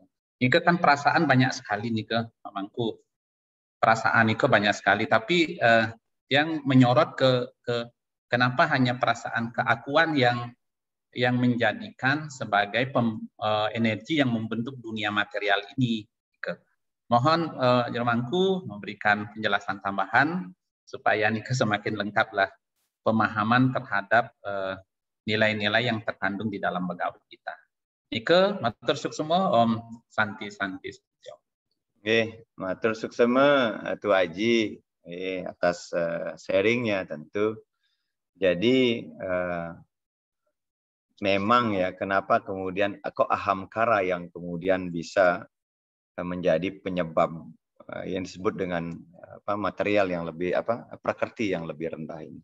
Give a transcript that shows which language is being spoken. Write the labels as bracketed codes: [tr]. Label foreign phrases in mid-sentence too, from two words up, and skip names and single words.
[id] Ini kan perasaan banyak sekali nih Pak Mangku. Perasaan itu banyak sekali, tapi yang menyorot ke kenapa hanya perasaan keakuan yang menjadikan sebagai energi yang membentuk dunia material ini. Mohon Jermangku memberikan penjelasan tambahan supaya Nika semakin lengkaplah pemahaman terhadap nilai-nilai yang terkandung di dalam Bhagavad Gita. [ban] Nika matur suksema Om Santi. [id] Oke, [ban] matur suksema [id] Tu Aji atas sharingnya tentu. Jadi memang ya kenapa kemudian kok ahamkara yang kemudian bisa menjadi penyebab yang disebut dengan material yang lebih prakerti yang lebih rendah ini.